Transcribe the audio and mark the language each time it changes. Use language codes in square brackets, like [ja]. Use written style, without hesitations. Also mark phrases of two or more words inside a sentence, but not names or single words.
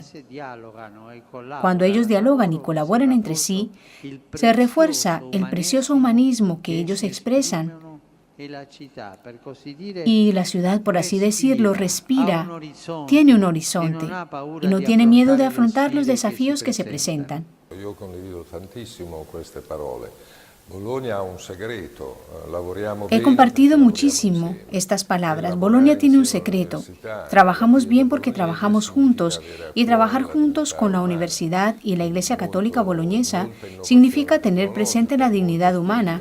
[es] Cuando ellos dialogan y colaboran entre sí, se refuerza el precioso humanismo que ellos expresan y la ciudad, por así decirlo, respira, tiene un horizonte y no tiene miedo de afrontar los desafíos que se presentan. [it] Yo condivido tantísimo queste parole. [es] He compartido muchísimo estas palabras. Bolonia tiene un secreto. Trabajamos bien porque trabajamos juntos, y trabajar juntos con la universidad y la Iglesia Católica Boloñesa significa tener presente la dignidad humana.